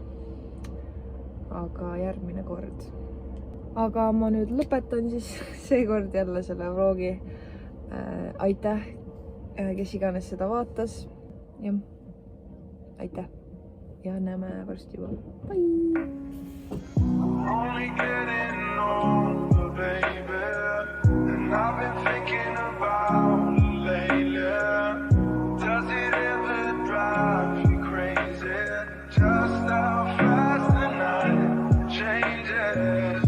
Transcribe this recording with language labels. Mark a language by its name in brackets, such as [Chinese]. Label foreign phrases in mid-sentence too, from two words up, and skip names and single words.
[Estonian] Aga järgmine kord. Aga ma nüüd lõpetan siis seekord jälle selle vlogi. Aitäh, kes iganes seda vaatas. Ja aitäh. Ja näeme varsti juba. Bye! [English] Only getting older, baby. And I've been thinking about it lately. Does it ever drive you crazy? Just how fast the night changes.